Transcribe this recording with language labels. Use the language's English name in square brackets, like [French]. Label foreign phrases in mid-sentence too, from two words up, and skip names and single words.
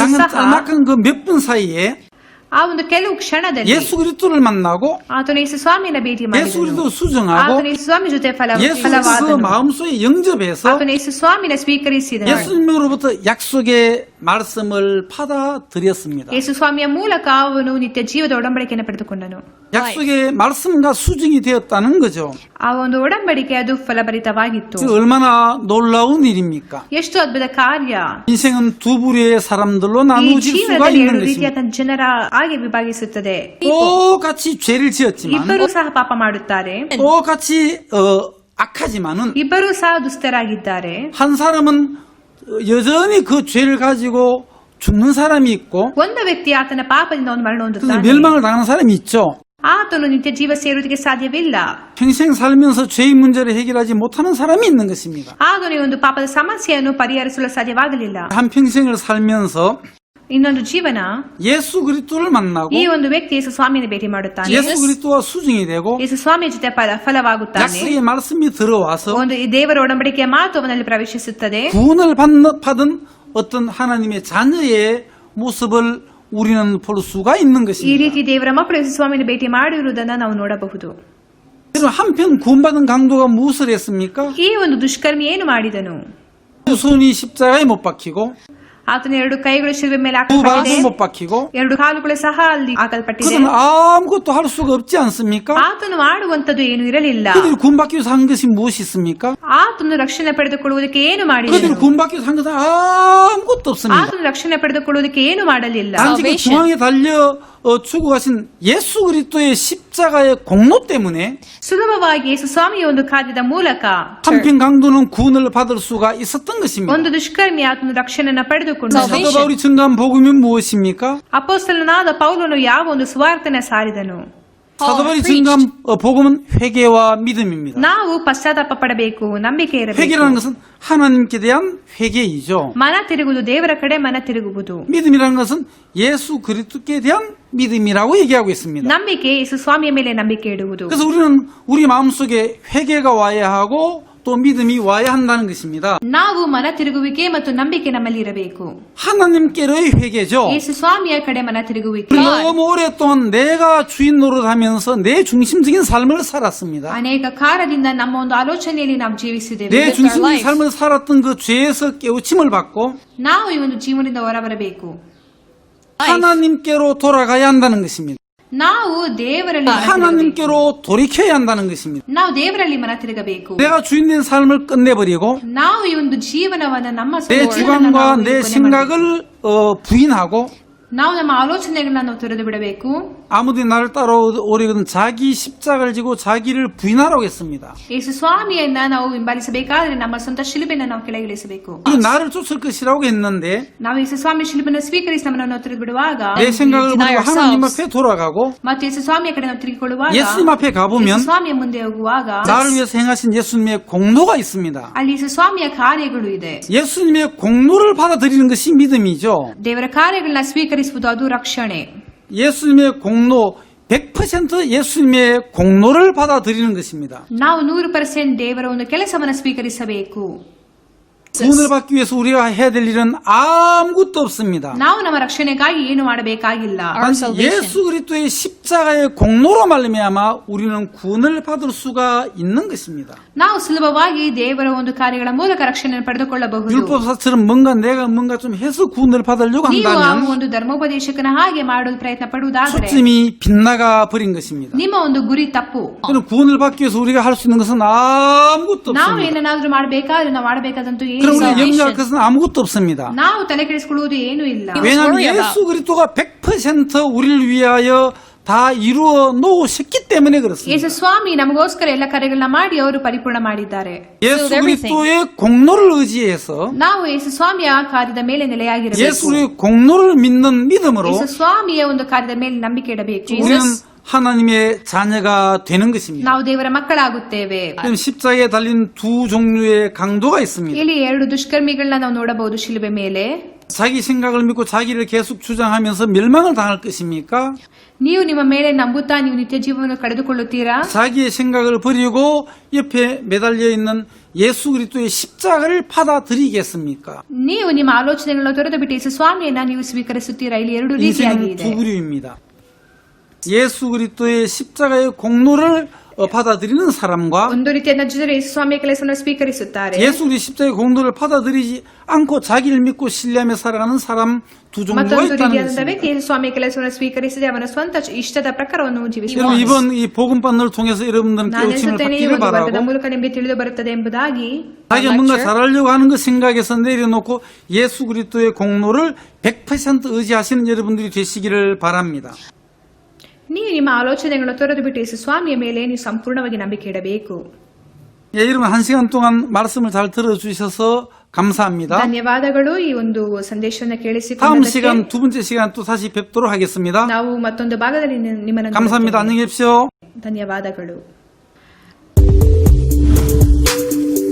[Korean] 작은 [Kannada] ಸಹ [Korean] 짤막한 그 몇 분 사이에 [Kannada] ಆ ಒಂದು ಕೆಲವು ಕ್ಷಣದಲ್ಲಿ [Korean] 예수 그리스도를 만나고 [Kannada] ಆತನು ಯೇಸು ಸ್ವಾಮಿನ ಭೇಟಿ [Korean] 예수 [Kannada] ಮಾಡಿದನು [Korean] 그리스도 수정하고 [Kannada] ಆತನು ಯೇಸು ಸ್ವಾಮಿ ಜೊತೆ [Korean] 예수 그 [Kannada] ಫಲವಾದನು [Korean] 마음속에 영접해서 [Kannada] ಆತನು ಯೇಸು ಸ್ವಾಮಿನ ಸ್ವೀಕರಿಸಿದನು [Korean] 예수님으로부터 약속의 말씀을 받아들였습니다. [Kannada] ಯೇಸು ಸ್ವಾಮಿಯ ಮೂಲಕ ಅವನು ನಿತ್ಯ ಜೀವದ ಒಡಂಬಡಿಕೆಯನ್ನು ಪಡೆದುಕೊಂಡನು [Korean] 약속의 말씀과 수정이 되었다는 거죠. [Kannada] ಆ ಒಂದು ಒಡಂಬಡಿಕೆ ಅದು ಫಲಭರಿತವಾಗಿತ್ತು [Korean] 그 얼마나 놀라운 일입니까? [Kannada] ಎಷ್ಟು ಅದ್ಭುತ ಕಾರ್ಯ [Korean] 인생은 두 부류의 사람들로 [Kannada] ಈ [Korean] 나누어질 수가 [Kannada] ಜೀವನದಲ್ಲಿ [Korean] 있는 [Kannada] ಎರಡು [Korean] 것입니다. [Kannada] ರೀತಿಯಾದ ಜನರ ಹಾಗೆ ವಿಭಾಗಿಸುತ್ತದೆ [Korean] 똑같이 죄를 지었지만 [Kannada] ಇಬ್ಬರೂ ಸಹ ಪಾಪ ಮಾಡುತ್ತಾರೆ [Korean] 똑같이 악하지만은 [Kannada] ಇಬ್ಬರೂ ಸಹ ದುಷ್ಟರಾಗಿದ್ದಾರೆ [Korean] 한 사람은 여전히 그 죄를 가지고 죽는 사람이 있고 [Kannada] ಒಂದು ವ್ಯಕ್ತಿ ಆತನ ಪಾಪದಿಂದ ಒಂದು ಮರಣ [Korean] 그래서 [Kannada] ಹೊಂದುತ್ತಾನೆ [Korean] 멸망을 당하는 사람이 있죠. [Kannada] ಆತನು ನಿತ್ಯ ಜೀವ ಸೇರುವುದಕ್ಕೆ ಸಾಧ್ಯವಿಲ್ಲ [Korean] 평생 살면서 죄의 문제를 해결하지 못하는 사람이 있는 것입니다. [Kannada] ಆತನು ಈ ಒಂದು ಪಾಪದ ಸಮಸ್ಯೆಯನ್ನು ಪರಿಹರಿಸಲು ಸಾಧ್ಯವಾಗಲಿಲ್ಲ [Korean] 한 평생을 살면서 [Kannada] ಇನ್ನೊಂದು ಜೀವನ [Korean] 예수 그리스도를 만나고 [Kannada] ಈ ಒಂದು ವ್ಯಕ್ತಿ ಯೇಸು ಸ್ವಾಮಿನ ಭೇಟಿ ಮಾಡುತ್ತಾನೆ [Korean] 예수 그리스도와 수정이 되고 [Kannada] ಯೇಸು ಸ್ವಾಮಿಯ ಜೊತೆ ಫಲವಾಗುತ್ತಾನೆ [Korean] 약속의 말씀이 들어와서 [Kannada] ಒಂದು ಈ ದೇವರ ಒಡಂಬಡಿಕೆಯ ಮಾತು ಅವನಲ್ಲಿ ಪ್ರವೇಶಿಸುತ್ತದೆ [Korean] 구원을 받은 어떤 하나님의 자녀의 모습을 우리는 볼 수가 있는 [Kannada] ಈ [Korean] 것입니다. [Kannada] ರೀತಿ ದೇವರ ಮಕ್ಕಳು ಯೇಸು ಸ್ವಾಮಿನ ಭೇಟಿ ಮಾಡಿರುವುದನ್ನು ನಾವು ನೋಡಬಹುದು [Korean] 여러분 한편 구원받은 강도가 무엇을 했습니까? [Kannada] ಈ ಒಂದು ದುಷ್ಕರ್ಮಿ ಏನು ಮಾಡಿದನು [Korean] 두 손이 십자가에 못 박히고 [Kannada] ಆತನ ಎರಡು ಕೈಗಳು ಶಿಲುಬೆ ಮೇಲೆ [Korean] 두 [Kannada] ಹಾಕಲ್ಪಟ್ಟಿದೆ [Korean] 발도 못 박히고 [Kannada] ಎರಡು ಕಾಲುಗಳು ಸಹ ಅಲ್ಲಿ ಹಾಕಲ್ಪಟ್ಟಿದೆ [Korean] 그들은 아무것도 할 수가 없지 않습니까? [Kannada] ಆತನು ಮಾಡುವಂತದ್ದು ಏನು ಇರಲಿಲ್ಲ [Korean] 그들이 구원받기 위해서 한 것이 무엇이 있습니까? [Kannada] ಆತನು ರಕ್ಷಣೆ ಪಡೆದುಕೊಳ್ಳುವುದಕ್ಕೆ ಏನು ಮಾಡಿದನು [Korean] 그들이 구원받기 위해서 한 것은 아무것도 없습니다. [Kannada] ಆತನು ರಕ್ಷಣೆ ಪಡೆದುಕೊಳ್ಳುವುದಕ್ಕೆ ಏನು ಮಾಡಲಿಲ್ಲ [Korean] 단지 그 중앙에 달려 죽어가신 예수 그리스도의 십자가의 공로 때문에 [Kannada] ಸುಲಭವಾಗಿ ಯೇಸು ಸ್ವಾಮಿಯ ಒಂದು ಕಾರ್ಯದ ಮೂಲಕ [Korean] 한편 강도는 구원을 받을 수가 있었던 것입니다. [Kannada] ಒಂದು ದುಷ್ಕರ್ಮಿ ಆತನು ರಕ್ಷಣೆಯನ್ನು ಪಡೆದುಕೊಂಡು [Korean] 사도 바울이 증거한 복음이 무엇입니까? [Kannada] ಅಪೊಸ್ತಲನಾದ ಪೌಲನು ಯಾವ ಒಂದು ಸುವಾರ್ತೆನ ಸಾರಿದನು [Korean] 사도 바울이 증거한 복음은 회개와 믿음입니다. [Kannada] ನಾವು ಪಶ್ಚಾತ್ತಾಪ ಪಡಬೇಕು ನಂಬಿಕೆ ಇರಬೇಕು [Korean] 회개라는 것은 하나님께 대한 회개이죠. [Kannada] ಮನ ತಿರುಗುವುದು ದೇವರ ಕಡೆ ಮನ ತಿರುಗುವುದು [Korean] 믿음이라는 것은 예수 그리스도께 대한 믿음이라고 얘기하고 있습니다. [Kannada] ನಂಬಿಕೆ ಯೇಸು ಸ್ವಾಮಿಯ ಮೇಲೆ ನಂಬಿಕೆ ಇಡುವುದು [Korean] 그래서 우리는 우리 마음속에 회개가 와야 하고 또 믿음이 와야 한다는 것입니다. [Kannada] ನಾವು ಮನ ತಿರುಗುವಿಕೆ ಮತ್ತು ನಂಬಿಕೆ ನಮ್ಮಲ್ಲಿ ಇರಬೇಕು [Korean] 하나님께로의 회개죠. [Kannada] ಯೇಸು ಸ್ವಾಮಿಯ ಕಡೆ ಮನ ತಿರುಗುವಿಕೆ [Korean] 너무 오랫동안 내가 주인 노릇하면서 내 중심적인 삶을 살았습니다. [Kannada] ಅನೇಕ ಕಾಲದಿಂದ ನಮ್ಮ ಒಂದು ಆಲೋಚನೆಯಲ್ಲಿ ನಾವು ಜೀವಿಸಿದ್ದೇವೆ [Korean] 내 중심적인 삶을 살았던 그 죄에서 깨우침을 받고 [Kannada] ನಾವು ಈ ಒಂದು ಜೀವನದಿಂದ ಹೊರಬರಬೇಕು [Korean] 하나님께로 돌아가야 한다는 것입니다. [Kannada] ನಾವು ದೇವರಲ್ಲಿ ಮನ ತಿರುಗಬೇಕು. [Korean] 하나님께로 돌이켜야 한다는 것입니다. [Kannada] ನಾವು ದೇವರಲ್ಲಿ ಮನ ತಿರುಗಬೇಕು [Korean] 내가 주인된 삶을 끝내버리고 [Kannada] ನಾವು ಈ ಒಂದು ಜೀವನವನ್ನ ನಮ್ಮ [Korean] 내 주관과 내 생각을 부인하고 [Kannada] ನಾವು ನಮ್ಮ ಆಲೋಚನೆಗಳನ್ನ ನಾವು ತೊರೆದು ಬಿಡಬೇಕು [Korean] 아무도 나를 따라오려거든 자기 십자가를 지고 자기를 부인하라고 했습니다. [Kannada] ಯೇಸು ಸ್ವಾಮಿಯನ್ನ ನಾವು ಹಿಂಬಾಲಿಸಬೇಕಾದ್ರೆ ನಮ್ಮ ಸ್ವಂತ ಶಿಲುಬೆನ ನಾವು ಕೆಳಗಿಳಿಸಬೇಕು [Korean] 이 나를 쫓을 것이라고 했는데 [Kannada] ನಾವು ಯೇಸು ಸ್ವಾಮಿ ಶಿಲುಬೆನ ಸ್ವೀಕರಿಸಿ ನಮ್ಮನ್ನು ನಾವು ತೊರೆದು ಬಿಡುವಾಗ [Korean] 내 생각을 deny 버리고 하나님 ourselves. 앞에 돌아가고 [Kannada] ಮತ್ತು ಯೇಸು ಸ್ವಾಮಿಯ ಕಡೆ ನಾವು ತಿರುಗಿಕೊಳ್ಳುವಾಗ [Korean] 예수님 앞에 [Kannada] ಯೇಸು [Korean] 가보면 [Kannada] ಸ್ವಾಮಿಯ ಮುಂದೆ ಹೋಗುವಾಗ [Korean] 나를 위해서 행하신 예수님의 공로가 있습니다. [Kannada] ಅಲ್ಲಿ ಯೇಸು ಸ್ವಾಮಿಯ ಕಾರ್ಯಗಳು ಇದೆ [Korean] 예수님의 공로를 받아들이는 것이 믿음이죠. [Kannada] ದೇವರ ಕಾರ್ಯಗಳನ್ನ ಸ್ವೀಕರಿಸುವುದು ಅದು ರಕ್ಷಣೆ [Korean] 예수님의 공로 100% 예수님의 공로를 받아들이는 것입니다. [Kannada] ನಾವು 100% ದೇವರ ಒಂದು ಕೆಲಸವನ್ನು ಸ್ವೀಕರಿಸಬೇಕು. [Korean] 구원을 받기 위해서 우리가 해야 될 일은 아무것도 없습니다. [Kannada] ನಾವು ನಮ್ಮ ರಕ್ಷಣೆಗಾಗಿ ಏನು ಮಾಡಬೇಕಾಗಿಲ್ಲ. [Korean] Our 단지 salvation. 예수 그리스도의 십자가의 공로로 말미암아 우리는 구원을 받을 수가 있는 것입니다. [Kannada] ನಾವು ಸುಲಭವಾಗಿ ದೇವರ ಒಂದು ಕಾರ್ಯಗಳ ಮೂಲಕ ರಕ್ಷಣೆಯನ್ನು ಪಡೆದುಕೊಳ್ಳಬಹುದು. [Korean] 율법사처럼 내가 뭔가 좀 해서 구원을 받으려고 [Kannada] ನೀವು ಆ [Korean] 한다면 [Kannada] ಒಂದು ಧರ್ಮೋಪದೇಶಕನ ಹಾಗೆ ಮಾಡಲು ಪ್ರಯತ್ನ ಪಡುವುದಾದರೆ [Korean] 초점이 빗나가 버린 것입니다. [Kannada] ನಿಮ್ಮ ಒಂದು ಗುರಿ ತಪ್ಪು. [Korean] 그럼 구원을 받기 위해서 우리가 할 수 있는 것은 아무것도 [Kannada] ನಾವು [Korean] 없습니다. [Kannada] ಏನನ್ನಾದ್ರೂ ಮಾಡಬೇಕಾದ್ರೆ ನಾವು ಮಾಡಬೇಕಾದಂತೂ ಏನು [Korean] 그럼 [Kannada] ಇಲ್ಲ. [Korean] 우리가 염려할 것은 아무것도 없습니다. [Kannada] ನಾವು ತಲೆ ಕೆಡಿಸಿಕೊಳ್ಳುವುದು ಏನೂ ಇಲ್ಲ. [Korean] 왜냐하면 [English] worry about. [Korean] 예수 그리스도가 100% 우리를 위하여 다 이루어 놓으셨기 때문에 그렇습니다. [Kannada] ಯೇಸು ಸ್ವಾಮಿ ನಮಗೋಸ್ಕರ ಎಲ್ಲ ಕಾರ್ಯಗಳನ್ನ ಮಾಡಿ ಅವರು ಪರಿಪೂರ್ಣ ಮಾಡಿದ್ದಾರೆ. [Korean] 예수 everything. 그리스도의 공로를 의지해서 [Kannada] ನಾವು ಯೇಸು ಸ್ವಾಮಿಯ ಕಾರ್ಯದ ಮೇಲೆ ನೆಲೆಯಾಗಿರಬೇಕು. [Korean] 예수의 공로를 믿는 믿음으로 [Kannada] ಯೇಸು ಸ್ವಾಮಿಯ ಒಂದು ಕಾರ್ಯದ ಮೇಲೆ ನಂಬಿಕೆ ಇಡಬೇಕು. [Korean] 우리는 하나님의 자녀가 되는 것입니다. [Kannada] ನಾವು ದೇವರ ಮಕ್ಕಳಾಗುತ್ತೇವೆ. [Korean] 그럼 십자가에 달린 두 종류의 강도가 있습니다. [Kannada] ಇಲ್ಲಿ 2 ದುಷ್ಕರ್ಮಿಗಳನ್ನ ನಾವು ನೋಡಬಹುದು ಶಿಲುಬೆ ಮೇಲೆ. [Korean] 자기 생각을 믿고 자기를 계속 주장하면서 멸망을 당할 것입니까? [Kannada] ನೀವು ನಿಮ್ಮ ಮೇಲೆ ನಂಬುತ್ತಾ ನೀವು ನಿತ್ಯ ಜೀವವನ್ನು ಕಳೆದುಕೊಳ್ಳುತ್ತೀರಾ? [Korean] 자기의 생각을 버리고 옆에 매달려 있는 예수 그리스도의 십자가를 받아들이겠습니까? [Kannada] ನೀವು ನಿಮ್ಮ ಆಲೋಚನೆಗಳನ್ನು ತೊರೆದು ಬಿಟ್ಟು ಯೇಸು ಸ್ವಾಮಿಯನ್ನ ನೀವು ಸ್ವೀಕರಿಸುತ್ತೀರಾ? ಇಲ್ಲಿ 2 ರೀತಿಯಾಗಿ [Korean] 인생은 [Kannada] ಇದೆ. [Korean] 두 부류입니다. 예수 그리스도의 십자가의 공로를 받아들이는 사람과 [Kannada] ಒಂದು ರೀತಿಯಾದ ಜನರು ಯೇಸು ಸ್ವಾಮಿಯ ಕೆಲಸವನ್ನು ಸ್ವೀಕರಿಸುತ್ತಾರೆ. [Korean] 예수 그리스도의 십자가의 공로를 받아들이지 않고 자기를 믿고 신뢰하며 살아가는 사람 두 종류가 [Kannada] ಮತ್ತೊಂದು [Korean] 있다는 [Kannada] ರೀತಿಯಾದಂತಹ ವ್ಯಕ್ತಿ [Korean] 것입니다. [Kannada] ಯೇಸು ಸ್ವಾಮಿಯ ಕೆಲಸವನ್ನು ಸ್ವೀಕರಿಸದೆ ಅವನ ಸ್ವಂತ ಇಷ್ಟದ ಪ್ರಕಾರವನ್ನು [Korean] 여러분 [Kannada] ಜೀವಿಸುತ್ತಾರೆ. [Korean] 이번 이 복음반을 통해서 여러분들은 [Kannada] ನಾನು [Korean] 깨우침을 [Kannada] ಎನಿಸುತ್ತೇನೆ ಈ [Korean] 받기를 [Kannada] ಒಂದು ವರ್ಗದ [Korean] 바라고 [Kannada] ಮೂಲಕ ನಿಮಗೆ ತಿಳಿದು ಬರುತ್ತದೆ ಎಂಬುದಾಗಿ [Korean] 자기가 뭔가 잘하려고 하는 것 생각에서 내려놓고 예수 그리스도의 공로를 100% 의지하시는 여러분들이 되시기를 바랍니다. [Kannada] ನೀವು ನಿಮ್ಮ ಆಲೋಚನೆಗಳನ್ನು ತೊರೆದು ಬಿಟ್ಟು ಯೇಸು ಸ್ವಾಮಿಯ ಮೇಲೆ ನೀವು ಸಂಪೂರ್ಣವಾಗಿ ನಂಬಿಕೆ ಇಡಬೇಕು. [Korean] 예, 여러분 한 시간 동안 말씀을 잘 들어주셔서 감사합니다. [Kannada] ಧನ್ಯವಾದಗಳು ಈ ಒಂದು ಸಂದೇಶವನ್ನು [Korean] 다음 [Kannada] ಕೇಳಿಸಿಕೊಂಡದಕ್ಕೆ. [Korean] 시간 두 번째 시간 또 다시 뵙도록 하겠습니다. [Kannada] ನಾವು ಮತ್ತೊಂದು ಭಾಗದಲ್ಲಿ ನಿಮ್ಮನ್ನು [Korean] 감사합니다. [Kannada] ನೋಡುತ್ತೇವೆ. [Korean] 안녕히 계십시오. [Kannada] ಧನ್ಯವಾದಗಳು.